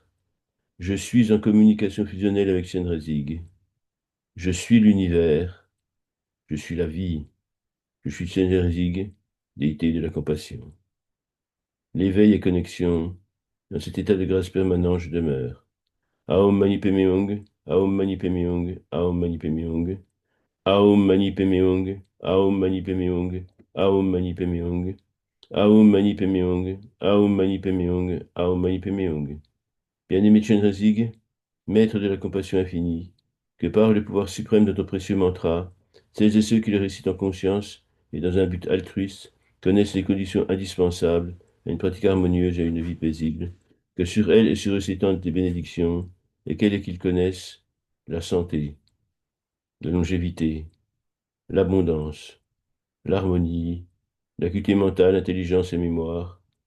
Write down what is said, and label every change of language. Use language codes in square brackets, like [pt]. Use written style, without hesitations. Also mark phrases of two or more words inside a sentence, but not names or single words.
[fr] Je suis en communication fusionnelle avec Chenrezig. Je suis l'univers. Je suis la vie. Je suis Chenrezig, déité de la compassion. L'éveil et connexion. Dans cet état de grâce permanent, je demeure. [sa] ॐ मणि पद्मे हूँ, ॐ मणि पद्मे हूँ, ॐ मणि पद्मे हूँ, ॐ मणि पद्मे हूँ, ॐ मणि पद्मे हूँ, ॐ मणि पद्मे हूँ, ॐ मणि पद्मे हूँ, ॐ मणि पद्मे हूँ, ॐ मणि पद्मे हूँ. [fr] Bien-aimé Chenrezig, maître de la compassion infinie, que par le pouvoir suprême de ton précieux mantra, celles et ceux qui le récitent en conscience et dans un but altruiste connaissent les conditions indispensables à une pratique harmonieuse et à une vie paisible, que sur elles et sur eux s'étendent tes bénédictions, lesquelles et qu'ils connaissent la santé, la longévité, l'abondance, l'harmonie, l'acuité mentale, l'intelligence et mémoire,